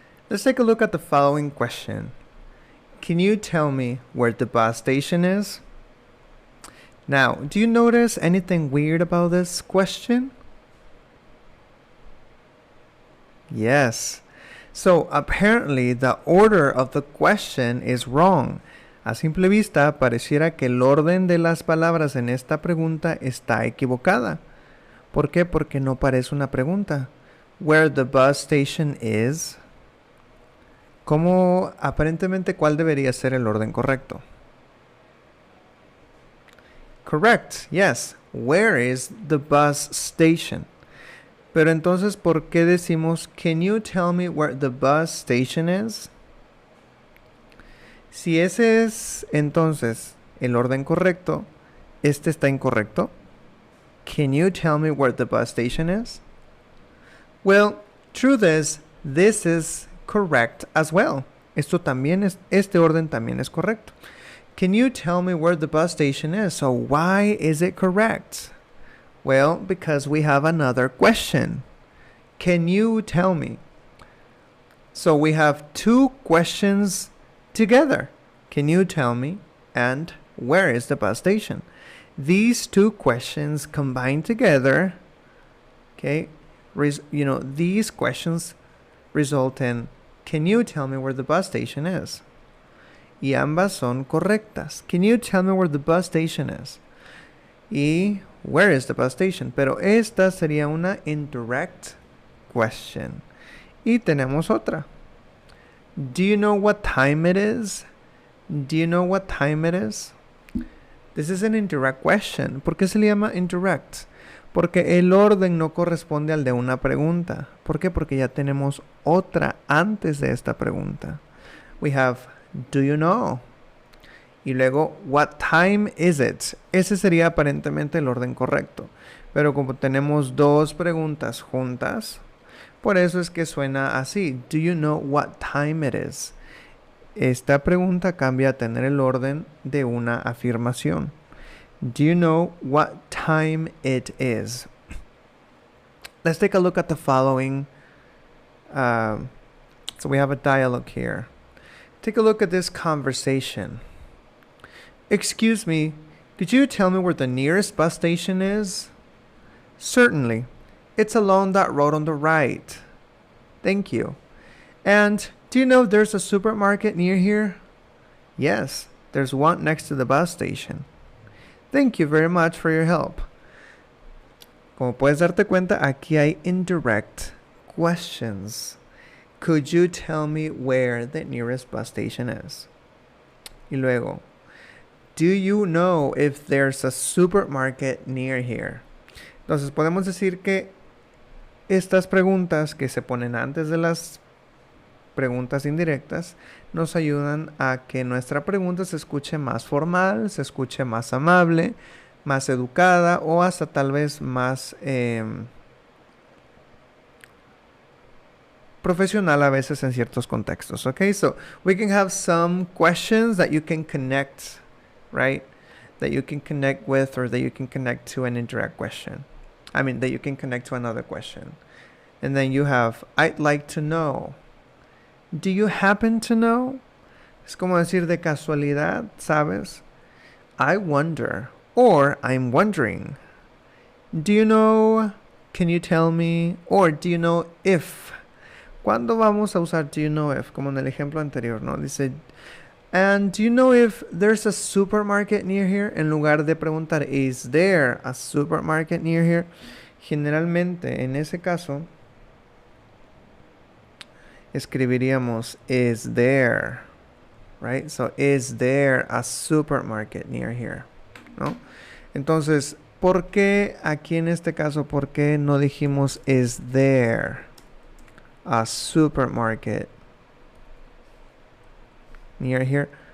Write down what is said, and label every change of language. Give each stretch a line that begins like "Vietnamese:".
English: Let's take a look at the following question. Can you tell me where the bus station is? Now, do you notice anything weird about this question? Yes. So apparently the order of the question is wrong.
Spanish: A simple vista pareciera que el orden de las palabras en esta pregunta está equivocada. ¿Por qué? Porque no parece una pregunta.
English: Where the bus station is.
Spanish: ¿Cómo aparentemente cuál debería ser el orden correcto?
English: Correct, yes. Where is the bus station?
Spanish: Pero entonces, ¿por qué decimos,
English: can you tell me where the bus station is?
Spanish: Si ese es entonces el orden correcto, este está incorrecto.
English: Can you tell me where the bus station is? Well, truth is, this is correct as well.
Spanish: Este orden también es correcto.
English: Can you tell me where the bus station is? So why is it correct? Well, because we have another question. Can you tell me? So we have two questions together. Can you tell me? And where is the bus station? These two questions combined together, okay, these questions result in, can you tell me where the bus station is?
Spanish: Y ambas son correctas.
English: Can you tell me where the bus station is? Y where is the bus station?
Spanish: Pero esta sería una
English: indirect question.
Spanish: Y tenemos otra.
English: Do you know what time it is? Do you know what time it is? This is an indirect question.
Spanish: ¿Por qué se le llama indirect? Porque el orden no corresponde al de una pregunta. ¿Por qué? Porque ya tenemos otra antes de esta pregunta.
English: We have, do you know?
Spanish: Y luego,
English: what time is it?
Spanish: Ese sería aparentemente el orden correcto. Pero como tenemos dos preguntas juntas, por eso es que suena así.
English: Do you know what time it is?
Spanish: Esta pregunta cambia a tener el orden de una afirmación.
English: Do you know what time it is? Let's take a look at the following. So we have a dialogue here. Take a look at this conversation. Excuse me, could you tell me where the nearest bus station is? Certainly. It's along that road on the right. Thank you. And do you know there's a supermarket near here? Yes, there's one next to the bus station. Thank you very much for your help.
Spanish: Como puedes darte cuenta, aquí hay indirect questions.
English: Could you tell me where the nearest bus station is?
Spanish: Y luego,
English: do you know if there's a supermarket near here?
Spanish: Entonces podemos decir que estas preguntas que se ponen antes de las preguntas indirectas nos ayudan a que nuestra pregunta se escuche más formal, se escuche más amable, más educada o hasta tal vez más profesional a veces en ciertos contextos.
English: Okay, so we can have some questions that you can connect, right? That you can connect with, or that you can connect to an indirect question. I mean, that you can connect to another question. And then you have, I'd like to know. Do you happen to know?
Spanish: Es como decir de casualidad, ¿sabes?
English: I wonder, or I'm wondering. Do you know? Can you tell me? Or do you know if?
Spanish: ¿Cuándo vamos a usar
English: do you know if?
Spanish: Como en el ejemplo anterior, ¿no?
English: Dice, and do you know if there's a supermarket near here?
Spanish: En lugar de preguntar,
English: is there a supermarket near here?
Spanish: Generalmente, en ese caso, escribiríamos,
English: is there, right? So, is there a supermarket near here?
Spanish: ¿No? Entonces, ¿por qué aquí en este caso, por qué no dijimos,
English: is there a supermarket near here?